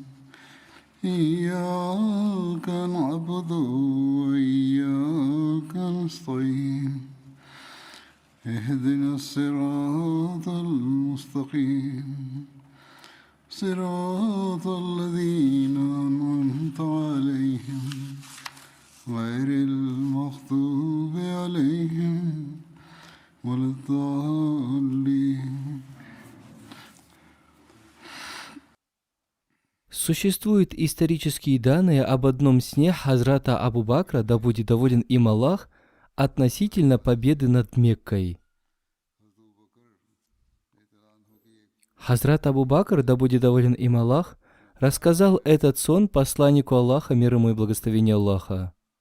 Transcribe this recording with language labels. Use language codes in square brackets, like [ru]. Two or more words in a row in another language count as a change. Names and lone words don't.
[ar] إياك نعبد وإياك نستعين اهدنا الصراط المستقيم صراط الذين أنعمت عليهم غير المغضوب عليهم ولا الضالين. [ru] Существуют исторические данные об одном сне Хазрата Абу Бакра, да будет доволен им Аллах, относительно победы над Меккой. Хазрат Абу Бакр, да будет доволен им Аллах, рассказал этот сон посланнику Аллаха, мир ему и благословение Аллаха.